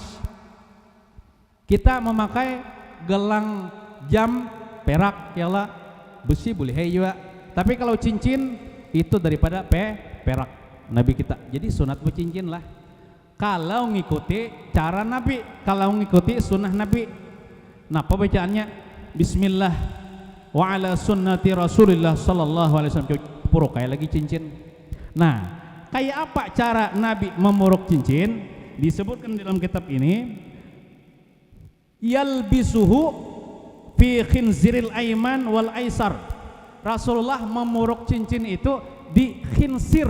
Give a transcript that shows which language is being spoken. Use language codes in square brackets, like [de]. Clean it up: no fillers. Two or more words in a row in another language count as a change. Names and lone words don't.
[id] Kita memakai gelang, jam, perak, yalah, besi boleh juga. Tapi kalau cincin itu daripada perak Nabi kita. Jadi sunat bercincin lah. Kalau ngikuti cara Nabi, kalau ngikuti sunnah Nabi. [bjn] Napa bacaannya? [ar] بسم الله وعلى سنة رسول الله صلى الله عليه وسلم. [bjn] Puruk kayak lagi cincin. Nah, kayak apa cara Nabi memuruk cincin? [id] Disebutkan dalam kitab ini, [ar] يلبسه في الخنصر الأيمن والأيسر. [bjn] Rasulullah memuruk cincin itu di khinsir.